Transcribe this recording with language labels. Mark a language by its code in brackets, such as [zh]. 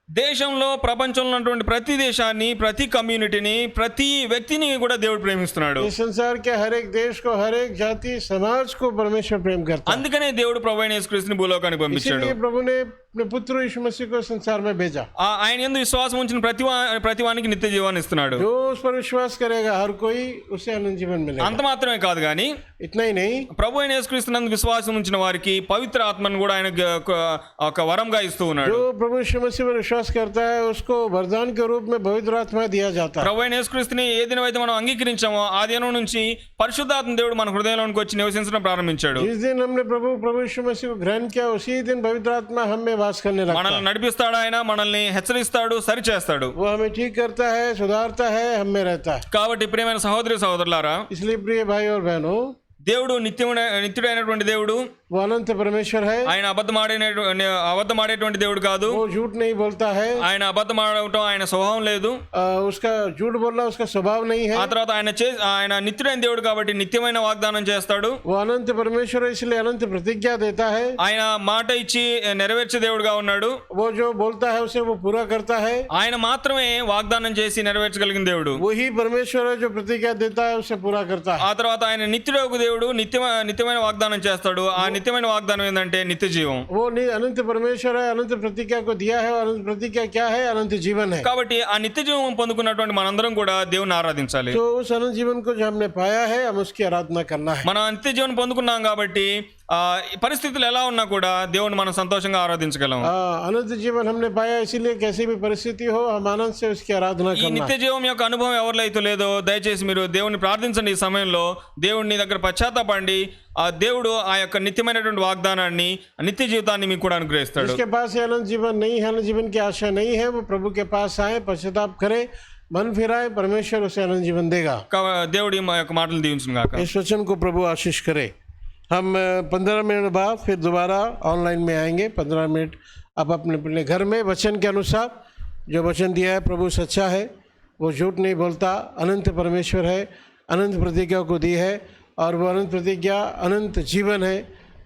[te] దేశంలో ప్రపంచంలో ఉన్నటువంటి ప్రతి దేశాన్ని, ప్రతి కమ్యూనిటీని, ప్రతి వ్యక్తిని కూడా దేవుడు ప్రేమిస్తున్నాడు. [hi] इस संसार के हर एक देश को, हर एक जाति समाज को परमेश्वर प्रेम करता है. [te] అందుకనే దేవుడు ప్రభు అయిన యేసుక్రీస్తుని భూలోకానికి పంపించాడు. [hi] इसलिए प्रभु ने अपने पुत्र यीशु मसीह को संसार में भेजा. [te] ఆయన యందు విశ్వాసం ఉంచిన ప్రతివానికి నిత్య జీవాన్ని ఇస్తున్నాడు. [hi] जो उस पर विश्वास करेगा हर कोई उसे अनंत जीवन मिलेगा. [te] అంత మాత్రమే కాదు కానీ [hi] इतना ही नहीं, [te] ప్రభు అయిన యేసుక్రీస్తునందు విశ్వాసం ఉంచిన వారికి పవిత్ర ఆత్మను కూడా ఆయన ఒక వరంగా ఇస్తూ ఉన్నాడు. [hi] जो प्रभु यीशु मसीह पर विश्वास विश्वास करता है उसको वरदान के रूप में पवित्र आत्मा दिया जाता है। [te] ప్రభువైన యేసుక్రీస్తుని ఏ దినమైతే మనం అంగీకరించామో ఆ దినం నుంచి పరిశుద్ధాత్మ దేవుడు మన హృదయంలోనికి వచ్చి నివసించడం ప్రారంభించాడు. [hi] जिस दिन हमने प्रभु यीशु मसीह को ग्रहण किया उसी दिन पवित्र आत्मा हम में वास करने लगता है। [te] మనల్ని నడిపిస్తాడు, ఆయన మనల్ని హెచ్చరిస్తాడు, సరిచేస్తాడు. [hi] वो हमें ठीक करता है, सुधारता है, हम में रहता है। [te] కాబట్టి ప్రియమైన సహోదరి సహోదరులారా, [hi] इसलिए प्रिय भाई और बहनों, [te] దేవుడు నిత్యుడైనటువంటి దేవుడు. [hi] वो अनंत परमेश्वर है। [te] ఆయన అబద్ధమాడేటువంటి దేవుడు కాదు. [hi] वो झूठ नहीं बोलता है। [te] ఆయన అబద్ధమాడటం ఆయన స్వభావం లేదు. [hi] उसका झूठ बोलना उसका स्वभाव नहीं है। [te] ఆ తర్వాత ఆయన నిత్యుడైన దేవుడు కాబట్టి నిత్యమైన వాగ్దానం చేస్తాడు. [hi] वो अनंत परमेश्वर है, इसलिए अनंत प्रतिज्ञा देता है। [te] ఆయన మాట ఇచ్చి నెరవేర్చే దేవుడుగా ఉన్నాడు. [hi] वो जो बोलता है उसे वो पूरा करता है। [te] ఆయన మాత్రమే వాగ్దానం చేసి నెరవేర్చగలిగిన దేవుడు. [hi] वही परमेश्वर है जो प्रतिज्ञा देता है उसे पूरा करता है। [te] ఆ తర్వాత ఆయన నిత్యుడగు దేవుడు నిత్యమైన వాగ్దానం చేస్తాడు. ఆ నిత్యమైన వాగ్దానం ఏంటంటే నిత్య జీవం. [hi] वो अनंत परमेश्वर है, अनंत प्रतिज्ञा को दिया है। अनंत प्रतिज्ञा क्या है? अनंत जीवन है। [te] కాబట్టి ఆ నిత్య జీవం పొందుకున్నటువంటి మనందరం కూడా దేవుని ఆరాధించాలి. [hi] तो उस अनंत जीवन को जो हमने पाया है हम उसकी आराधना करना है। [te] మనం నిత్య జీవనం పొందుకున్నాం కాబట్టి పరిస్థితులు ఎలా ఉన్నా కూడా దేవుని మనం సంతోషంగా ఆరాధించగలం. [hi] अनंत जीवन हमने पाया, इसीलिए कैसी भी परिस्थिति हो हम आनंद से उसकी आराधना [te] ఈ [hi] करना। [te] నిత్య జీవం యొక్క అనుభవం ఎవరిలో అయితే లేదో దయచేసి మీరు దేవుని ప్రార్థించండి. ఈ సమయంలో దేవుని దగ్గర పశ్చాత్తాపండి. ఆ దేవుడు ఆ యొక్క నిత్యమైనటువంటి వాగ్దానాన్ని, నిత్య జీవితాన్ని మీకు కూడా అనుగ్రహిస్తాడు. [hi] जिसके पास ये अनंत जीवन नहीं है, अनंत जीवन की आशा नहीं है, वो प्रभु के पास आए, पश्चाताप करे, मन फिराए, परमेश्वर उसे अनंत जीवन देगा। [te] దేవుడి మా యొక్క మాటలు దీవించును గాక. [hi] इस वचन को प्रभु आशीष करे। हम 15 मिनट बाद फिर दोबारा ऑनलाइन में आएंगे। 15 मिनट आप अपने अपने घर में वचन के अनुसार जो वचन दिया है, प्रभु सच्चा है, वो झूठ नहीं बोलता, अनंत परमेश्वर है, अनंत प्रतिज्ञा को दी है और वो अनंत प्रतिज्ञा अनंत जीवन है।